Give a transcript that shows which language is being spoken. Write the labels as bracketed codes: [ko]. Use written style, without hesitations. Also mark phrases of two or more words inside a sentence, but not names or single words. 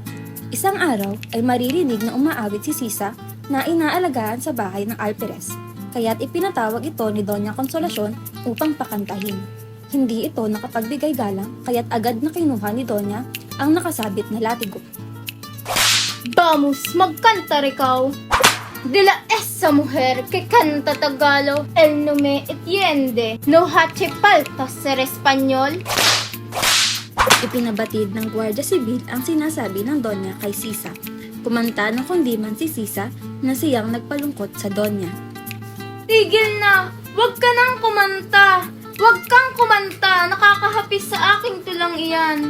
[tl] Isang araw ay maririnig na umaawit si Sisa na inaalagaan sa bahay ng Alperes. Kaya't ipinatawag ito ni Doña Consolacion upang pakantahin. Hindi ito nakapagbigay galang kaya't agad na kinuha ni Doña ang nakasabit na latigo. Vamos, magkanta ikaw. [es] De la esa mujer que canta Tagalog, el no me entiende. No hace falta ser español. [tl] Ipinabatid ng Guardia Civil ang sinasabi ng Doña kay Sisa. Kumanta ng kundiman si Sisa na siyang nagpalungkot sa Doña. Tigil na! Huwag ka nang kumanta! Huwag kang kumanta! Nakakahapis sa aking tulang iyan.